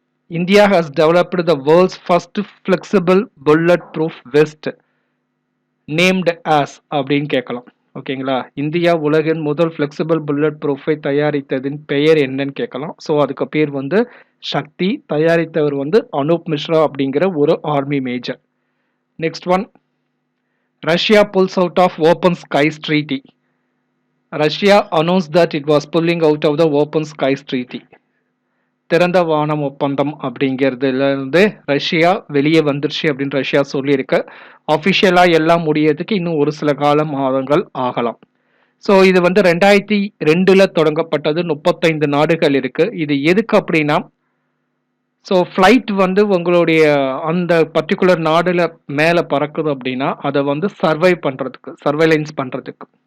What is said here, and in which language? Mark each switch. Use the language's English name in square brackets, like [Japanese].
[English] India has developed the world's first flexible bulletproof vest named as [Tamil] அப்படின்னு கேட்கலாம். ஓகேங்களா? India உலகின் முதல் ஃப்ளெக்சிபிள் புல்லட் ப்ரூஃபை தயாரித்ததின் பெயர் என்னன்னு கேட்கலாம். ஸோ அதுக்கு பேர் வந்து சக்தி. தயாரித்தவர் வந்து அனூப் மிஸ்ரா அப்படிங்கிற ஒரு army major. [English] Next one, Russia pulls out of open skies treaty. Russia announced that it was pulling out of the open skies treaty. [Tamil] திறந்த வானம் ஒப்பந்தம் அப்படிங்கிறதுல இருந்து ரஷ்யா வெளியே வந்துருச்சு அப்படின்னு ரஷ்யா சொல்லியிருக்கு. அஃபிஷியலா எல்லாம் முடியறதுக்கு இன்னும் ஒரு சில மாதங்கள் ஆகலாம். ஸோ இது வந்து 2002 தொடங்கப்பட்டது. 35 நாடுகள் இருக்கு. இது எதுக்கு அப்படின்னா, ஸோ ஃப்ளைட் வந்து உங்களுடைய அந்த பர்டிகுலர் நாடுல மேலே பறக்குது அப்படின்னா அதை வந்து சர்வைலன்ஸ் பண்றதுக்கு.